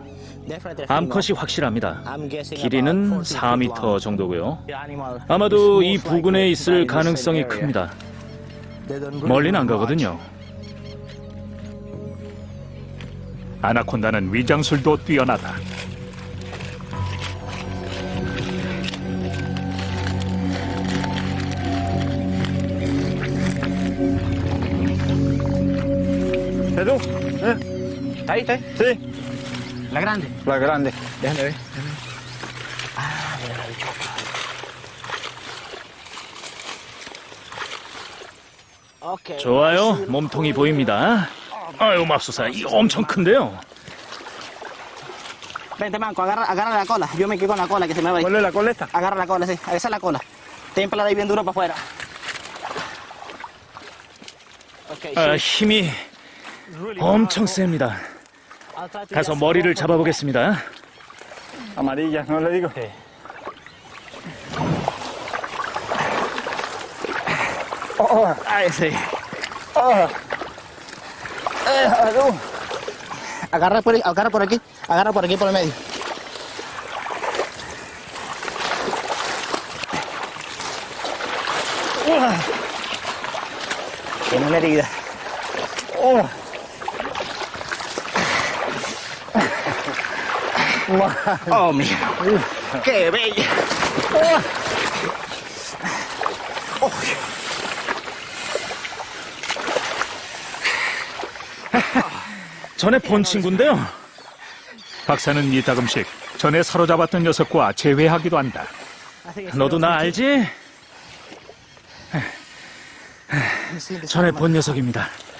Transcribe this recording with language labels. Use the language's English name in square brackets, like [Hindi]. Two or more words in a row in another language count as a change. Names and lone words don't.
[Korean] 암컷이 확실합니다. 길이는 4m 정도고요. 아마도 이 부근에 있을 가능성이 큽니다. 멀리는 안 가거든요. 아나콘다는 위장술도 뛰어나다. [Spanish] ¿Edu? ¿Está ahí? Sí. La grande. La grande. Déjame ver. Mira la bichota. [Korean] 좋아요. 몸통이 보입니다. 아유, 맙소사. 이 엄청 큰데요. [Spanish] Vente, Manco, agarra la cola. Yo me quedo con la cola que se me va ahí. ¿Cuál es la cola esta? Agarra la cola, sí. Esa es la cola. Témpala ahí bien duro para afuera. Okay, [Korean] 아, 힘이 엄청 셉니다. 가서 머리를 잡아보겠습니다. [Spanish] Amarilla, ¿no le digo? Sí. Ahí sí. Agarra por aquí. Agarra por aquí por el medio. Tiene una herida. Oh, mira. ¡Qué bella! [Korean] 전에 본 친구인데요. 박사는 이따금씩 전에 사로잡았던 녀석과 재회하기도 한다. 너도 나 알지? 전에 본 녀석입니다.